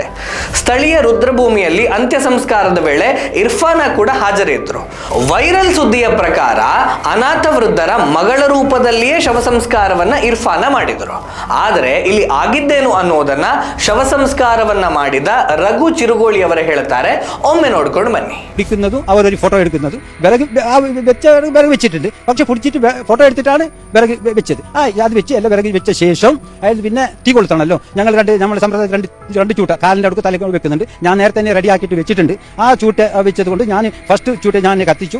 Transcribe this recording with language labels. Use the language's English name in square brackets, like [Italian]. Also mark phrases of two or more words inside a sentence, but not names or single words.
[Kannada] ಸ್ಥಳೀಯ ರುದ್ರಭೂಮಿಯಲ್ಲಿ ಅಂತ್ಯ ಸಂಸ್ಕಾರದ ವೇಳೆ ಇರ್ಫಾನಾ ಕೂಡ ಹಾಜರಿದ್ದರು. ವೈರಲ್ ಸುದ್ದಿಯ ಪ್ರಕಾರ ಅನಾಥ ವೃದ್ಧರ ಮಗಳ ರೂಪದಲ್ಲಿಯೇ ಶವ ಸಂಸ್ಕಾರವನ್ನ ಇರ್ಫಾನಾ ಮಾಡಿದರು. ಆದರೆ ಇಲ್ಲಿ ಆಗಿದ್ದೇನು ಅನ್ನೋದನ್ನ ಶವ ಸಂಸ್ಕಾರವನ್ನ ಮಾಡಿದ ರಘು ചിരുകോളി അവരെ ಹೇಳ್ತಾರೆ. ಒಮ್ಮೆ ನೋಡ್ಕೊಂಡು ಬನ್ನಿ. [Malayalam] പിടിക്കുന്നതും അവരൊരു ഫോട്ടോ എടുക്കുന്നതും വിറക് വിറക് വെച്ചിട്ടുണ്ട്. പക്ഷെ പിടിച്ചിട്ട് ഫോട്ടോ എടുത്തിട്ടാണ് വിറക് വെച്ചത്. അത് വെച്ച് എല്ലാം വിറക് വെച്ച ശേഷം അയാൾ പിന്നെ തീ കൊളുത്തണമല്ലോ. ഞങ്ങൾ നമ്മുടെ സമ്പ്രദായം രണ്ട് ചൂട്ട കാലിൻ്റെ അടുത്ത് തലക്ക് വെക്കുന്നുണ്ട്. ഞാൻ നേരത്തെ തന്നെ റെഡി ആക്കിയിട്ട് വെച്ചിട്ടുണ്ട്. ആ ചൂട്ട് വെച്ചത് കൊണ്ട് ഞാൻ ഫസ്റ്റ് ചൂട്ട് ഞാൻ കത്തിച്ചു.